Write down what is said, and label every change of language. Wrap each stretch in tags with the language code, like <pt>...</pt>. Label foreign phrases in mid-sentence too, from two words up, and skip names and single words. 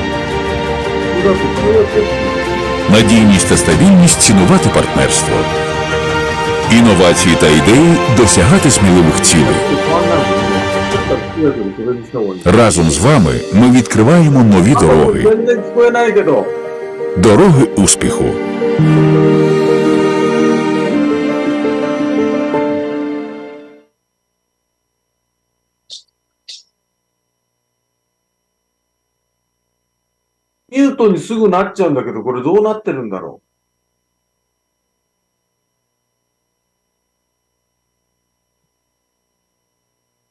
<uk>Надійність та стабільність цінувати партнерство. Інновації та ідеї досягати сміливих цілей. Разом з вами ми відкриваємо нові дороги. Дороги успіху.</uk> <ja>ミュートにすぐなっちゃうんだけど、これどうなってるんだろう。</ja>